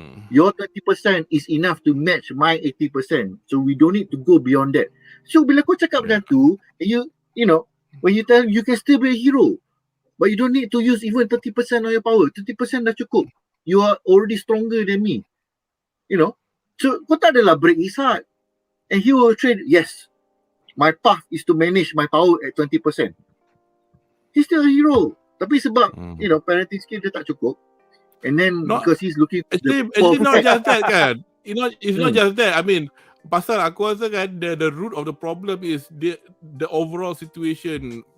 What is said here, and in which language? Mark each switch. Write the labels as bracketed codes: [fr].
[en] Your 20% is enough to match my 80%. So we don't need to go beyond that. [ms] So bila kau cakap macam tu, [en] you know, when you tell you can still be a hero, but you don't need to use even 30% of your power. 30% [ms] dah cukup. [en] You are already stronger than me. [ms] So kau tak adalah [en] break his heart. And he will train, yes, my path is to manage my power at 20%. He's still a hero. [ms] Tapi sebab, parenting skill dia tak cukup. [en] And then because he's looking actually not just that kan. It's not just that. I mean, [ms] pasal aku rasa kan [en] the root of the problem is the overall situation.